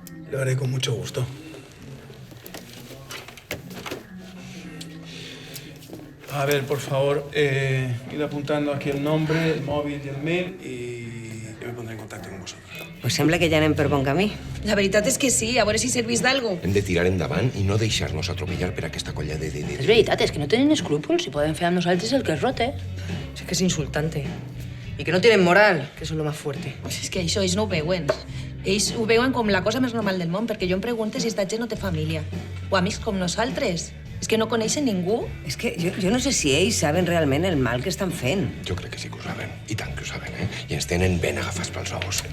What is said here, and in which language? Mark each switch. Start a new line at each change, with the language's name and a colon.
Spanish: Lo haré con mucho gusto. A ver, por favor, id apuntando aquí el nombre, el móvil y el mail y yo me pondré en contacto con vosotros.
Catalan: Pues sembla que ja anem per bon camí. La veritat és que sí, a veure si servís d'algo. Hem de tirar endavant i no deixar-nos atropellar per aquesta colla de... És veritat, és que no tenen escrúpols i poden fer amb nosaltres el que es rote. És que és insultante.
Spanish: I que no tienen moral, que és lo más fuerte.
Catalan: És que això ells no ho veuen. Ells ho veuen com la cosa més normal del món, perquè jo em pregunto si esta gent no té família. O amics com nosaltres. És que no coneixen ningú. És que jo no sé si ells saben realment el mal que estan fent. Jo crec que sí que ho saben, i tant que ho saben, eh? I ens tenen ben agafats pels ous.